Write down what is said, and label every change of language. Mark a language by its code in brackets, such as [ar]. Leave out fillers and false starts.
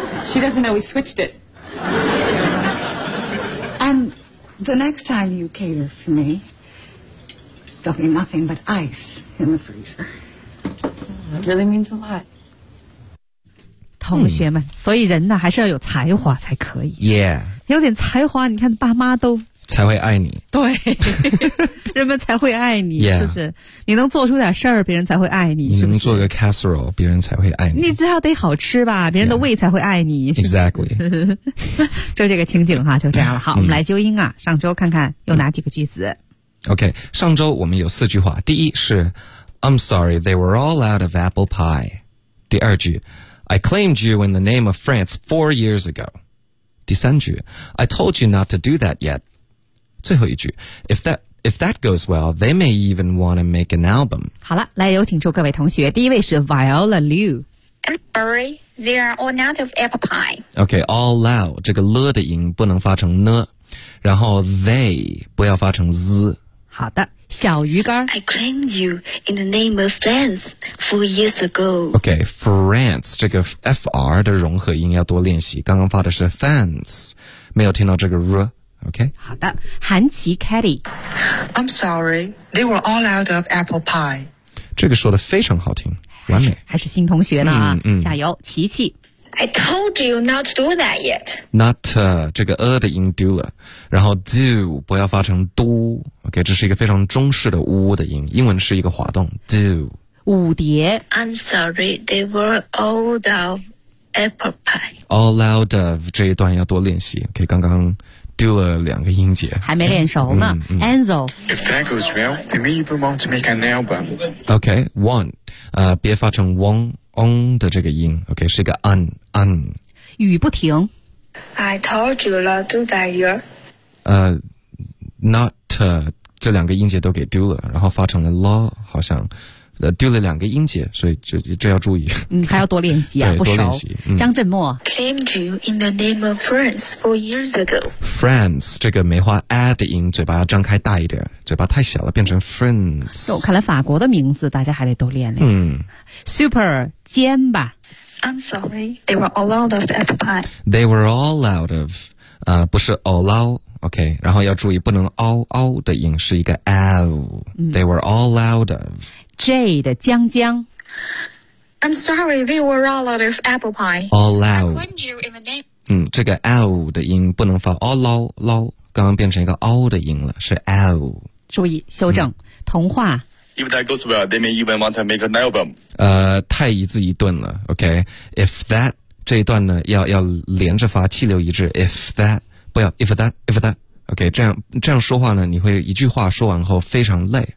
[en] She doesn't know we switched it. And the next time you cater for me, there'll be nothing but ice in the freezer. That really means a lot. [zh] 同学们，所以人呢还是要有才华才可以。 [en] Yeah. [zh] 有点才华，你看爸妈都才会爱你，对，人们才会爱你、 [en] yeah. [zh] 是不是？你能做出点事儿，别人才会爱你，你能做个 casserole， 别人才会爱你，你至少得好吃吧，别人的胃才会爱你、 [en] yeah. [zh] 是不是？ [en] Exactly. [zh] 就这个情景哈，就这样了。好、嗯、我们来纠音啊，上周看看有哪几个句子、 [en] 嗯、OK， [zh] 上周我们有四句话，第一是 [en] I'm sorry they were all out of apple pie， [zh] 第二句 [en] I claimed you in the name of France 4 years ago， [zh] 第三句 [en] I told you not to do that yet， [zh] 最后一句 [en] if that goes well, they may even want to make an album. [zh] 好了，来有请出各位同学。第一位是 Viola Liu. [en] I'm sorry, they are all out of apple pie. [zh] OK, all out, 这个 了 的音不能发成 呢， 然后 they 不要发成 z。好的，小鱼干。 [en] I claimed you in the name of France 4 years ago. [zh] OK, France, 这个 FR 的融合音要多练习，刚刚发的是 fans， 没有听到这个 r。OK，好的，韩琪 Katie， [en] I'm sorry, they were all out of apple pie。 [zh] 这个说的非常好听，完美，还是新同学呢啊、加油，琪琪。 [en] I told you not to do that yet。 [zh] Not 这个的音 do 了，然后 do 不要发成 do。 OK， 这是一个非常中式的的音，英文是一个滑动 do。五蝶 [en] ，I'm sorry, they were all out of apple pie。 [zh] All out of 这一段要多练习，可以刚刚。丢了两个音节，还没练熟呢。Enzo， [en] If that goes well, they may even want to make an album. [zh] OK, want， 别发成 on 的这个音。 OK， 是一个 un。雨不停。 [en] I told you not to do that year. [zh] Not 这两个音节都给丢了，然后发成了 law， 好像丢了两个音节，所以这要注意。还要多练习啊，不熟。张振墨 [en] claimed you in the name of France 4 years ago. [zh] France 这个梅花 a 的音，嘴巴要张开大一点，嘴巴太小了，变成 France。就看来法国的名字大家还得多练练。 Super 尖吧。 [en] I'm sorry, they were all out of apple pie. They were all out of， [zh] 不是 [en] all out。 [zh] OK， 然后要注意不能嗷嗷的音，是一个 ow、 [en] They were all out of [zh] J 的江江。 [en] I'm sorry, they were all out of apple pie. All out. I claimed you in the name. [zh] 这个 ow 的音不能发嗷嗷嗷，刚刚变成一个嗷的音了，是 ow。注意修正、童话。 [en] If that goes well, they may even want to make an album. [zh] 太一字一顿了。OK， if that 这一段呢，要连着发，气流一致。 [en] If that。 [zh] 不要 if that OK， 这样说话呢，你会一句话说完后非常累。